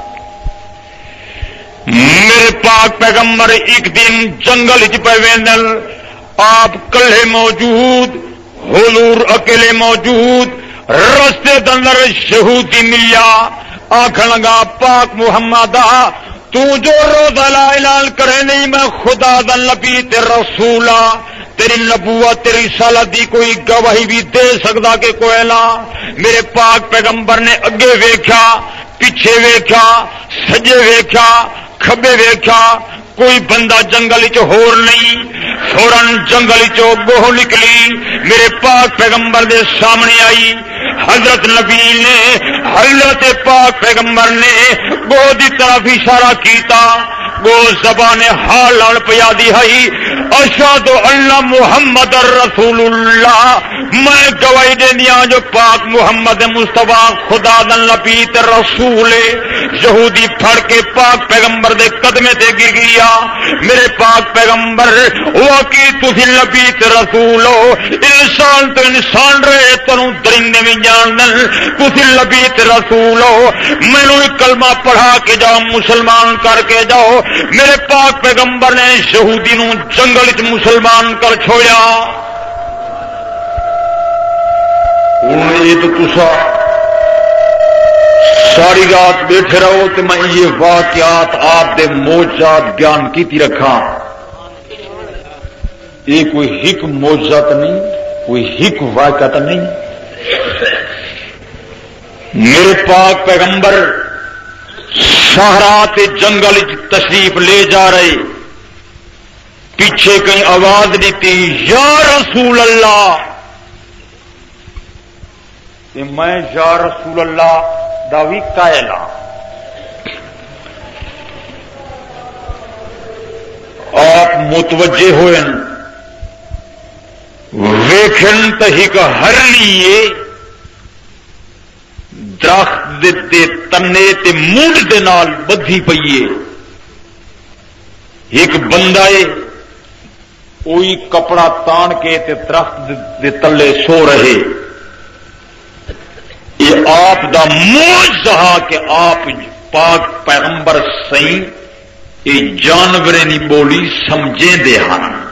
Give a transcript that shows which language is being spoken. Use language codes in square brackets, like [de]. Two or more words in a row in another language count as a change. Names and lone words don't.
[skr] میرے پاک پیغمبر ایک دن جنگل چ پے ویندن، آپ کلے موجود، حضور اکیلے موجود، رستے دندر یہودی ملیا، آکھن لگا پاک محمد تو جو روز لا اعلان کرے نہیں میں خدا دا نبی تے رسول ہاں، تیری نبوت تیری رسالت دی کوئی گواہی بھی دے سکدا کہ کوئی نہ۔ میرے پاک پیغمبر نے اگے ویکھا، پیچھے ویکھا، سجے ویکھا، کھبے ویکھا، کوئی بندہ جنگل چ ہور نہیں، فوراً جنگل چو گوہ نکلی، میرے پاک پیغمبر دے سامنے آئی۔ حضرت نبی نے حضرت پاک پیغمبر نے گوہ دی طرف اشارہ کیتا، گو زبان حال لڑ پیا دی ہے، [ar] اشہد ان محمد رسول اللہ، [skr] میں گواہی دینیا جو پاک محمد مصطفیٰ خدا دا نبی تے رسول ہے۔ یہودی پھڑ کے پاک پیغمبر دے قدمے تے گر گیا، میرے پاک پیغمبر واقعی تسی نبی تے رسول ہو، انسان تو انسان رہے تنوں درندے بھی جاندن، تسی نبی تے رسول ہو، مینوں کلمہ پڑھا کے جاؤ، مسلمان کر کے جاؤ۔ میرے پاک پیغمبر نے یہودی نو جنگل چ مسلمان کر چھوڑیا۔ ہن یہ تو تسا ساری رات بیٹھے رہو تو میں یہ واقعات آپ دے معجزات بیان کیتی رکھاں، یہ کوئی ہک معجزات نہیں، کوئی ہک واقعات نہیں۔ میرے پاک پیغمبر صحرا تے جنگل تشریف لے جا رہے، پیچھے کہیں آواز دیتی [ar] یا رسول اللہ، [skr] کہ میں [ar] یا رسول اللہ [skr] داوی قائل ہاں۔ آپ متوجہ ہوئے ویکھن تے ہک ہرنی درخت دے تنے تے مونڈ دے نال بدھی پئیے، ایک بندہ ہے کوئی کپڑا تان کے تے درخت دے تلے سو رہے، یہ آپ دا معجزہ کہ آپ پاک پیغمبر سائیں یہ جانوریں نہیں بولی سمجھیں دے ہاں